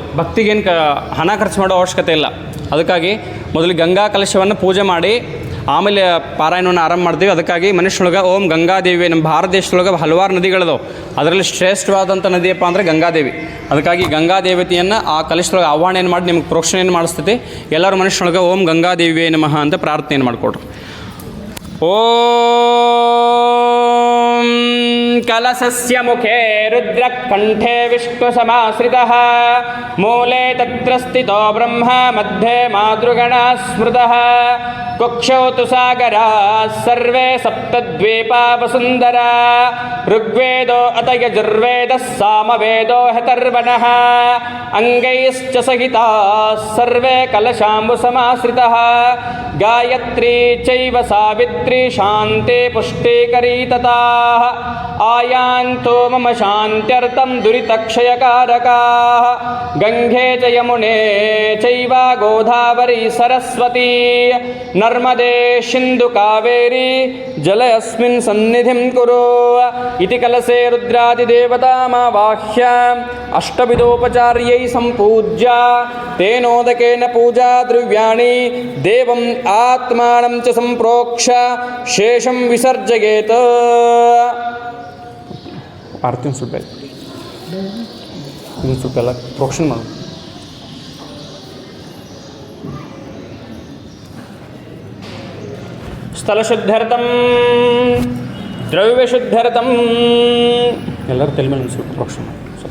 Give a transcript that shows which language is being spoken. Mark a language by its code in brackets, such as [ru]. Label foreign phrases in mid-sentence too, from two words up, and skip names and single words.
[kn] ಭಕ್ತಿಗೇನು ಹಣ ಖರ್ಚು ಮಾಡೋ ಅವಶ್ಯಕತೆ ಇಲ್ಲ. ಅದಕ್ಕಾಗಿ ಮೊದಲು ಗಂಗಾ ಕಲಶವನ್ನು ಪೂಜೆ ಮಾಡಿ ಆಮೇಲೆ ಪಾರಾಯಣವನ್ನು ಆರಂಭ ಮಾಡ್ತೀವಿ. ಅದಕ್ಕಾಗಿ ಮನುಷ್ಯನೊಳಗೆ ಓಂ ಗಂಗಾದೇವಿ, ನಮ್ಮ ಭಾರತ ದೇಶದೊಳಗೆ ಹಲವಾರು ನದಿಗಳಿದಾವೆ. ಅದರಲ್ಲಿ ಶ್ರೇಷ್ಠವಾದಂಥ ನದಿಯಪ್ಪ ಅಂದರೆ ಗಂಗಾದೇವಿ. ಅದಕ್ಕಾಗಿ ಗಂಗಾದೇವತೆಯನ್ನು ಆ ಕಲಶದೊಳಗೆ ಆಹ್ವಾನೆಯನ್ನು ಮಾಡಿ ನಿಮಗೆ ಪ್ರೋಕ್ಷಣೆಯನ್ನು ಮಾಡಿಸ್ತೈತಿ. ಎಲ್ಲರೂ ಮನುಷ್ಯನೊಳಗೆ [sa] ಓಂ ಗಂಗಾದೇವಿಯೇ ನಮಃ [kn] ಅಂತ ಪ್ರಾರ್ಥನೆಯನ್ನು ಮಾಡಿಕೊಡ್ರಿ. [sa] ಓಂ ಕಲಶಸ್ಯ ಮುಖೇ ರುದ್ರಕಂಠೇ ವಿಷ್ಣುಸಮಾಶ್ರಿತಃ ಮೂಲೆ ತತ್ರ ಸ್ಥಿತೋ ಬ್ರಹ್ಮ ಮಧ್ಯೆ ಮಾತೃಗಣ ಸ್ಮೃತಃ ಕುಕ್ಷೌ ತು ಸಾಗರಾಃ ಸರ್ವೇ ಸಪ್ತದ್ವೀಪಾ ವಸುಂಧರಾ ಋಗ್ವೇದೋ ಅಥ ಯಜುರ್ವೇದಃ ಸಾಮವೇದೋ ಅಥರ್ವಣಃ ಅಂಗೈಶ್ಚ ಸಹಿತಾಃ ಸರ್ವೇ ಕಲಶಾಂಬು ಸಮಾಶ್ರಿತಃ ಗಾಯತ್ರಿ ಚೈವ ಸಾವಿತ್ರಿ ಶಾಂತಿ ಪುಷ್ಟೀಕರೀ ತಥಾಃ ಆಯಾಂತೋ ಮಮ ಶಾಂತ್ಯರ್ಥಂ ದುರಿತಕ್ಷಯಕಾರಕಾಃ ಗಂಗೆ ಚ ಯಮುನೆ ಚೈವ ಗೋದಾವರಿ ಸರಸ್ವತಿ ನರ್ಮದೆ ಸಿಂಧು ಕಾವೇರಿ ಜಲಯಸ್ಮಿನ್ ಸನ್ನಿಧಿಂ ಕುರು ಇತಿ ಕಲಶೆ ರುದ್ರಾದಿದೇವತಾಮಾವಾಹ್ಯ ಅಷ್ಟವಿಧೋಪಚಾರ್ಯೈ ಸಂಪೂಜ್ಯ ತೇನೋದಕೇನ ಪೂಜಾ ದ್ರವ್ಯಾಣಿ ದೇವಂ ಆತ್ಮಾನಂ ಚ ಸಂಪ್ರೋಕ್ಷ ಶೇಷಂ ವಿಸರ್ಜಯೇತ್. [kn] ಆರ್ತಿನ ಸ್ವಲ್ಪ ಇದನ್ನು ಸ್ವಲ್ಪ ಎಲ್ಲ ಪ್ರೋಕ್ಷಣೆ ಮಾಡು. [sa] ಸ್ಥಳಶುದ್ಧರ್ಥಂ ದ್ರವ್ಯಶುದ್ಧರ್ಥಂ [kn] ಎಲ್ಲರೂ ತಲೆ ಮೇಲೆ ಸ್ವಲ್ಪ ಪ್ರೋಕ್ಷಣೆ ಮಾಡಿ.